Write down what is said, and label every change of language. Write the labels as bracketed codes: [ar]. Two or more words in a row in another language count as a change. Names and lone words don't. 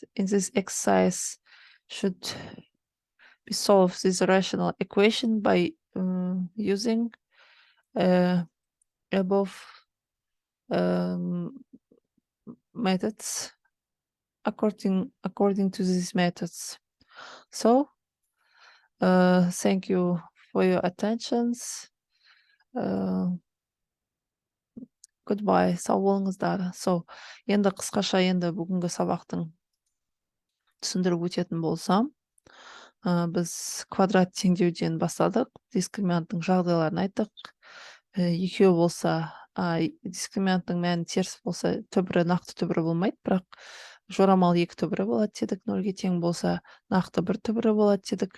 [en] In this exercise, should be solve this rational equation by using above methods according to these methods. So thank you for your attentions. Goodbye. [kk] Сау болыңыздар. So, енді қысқаша енді бүгінгі сабақтың түсіндіріп өтетін болсам, біз квадрат теңдеуден бастадық, дискриминанттың жағдайларын айттық. Екеуі болса, дискриминанттың мәні теріс болса, түбірі нақты түбірі болмайды, бірақ жорамал екі түбірі болады дедік, нөлге тең болса, нақты бір түбірі болады дедік.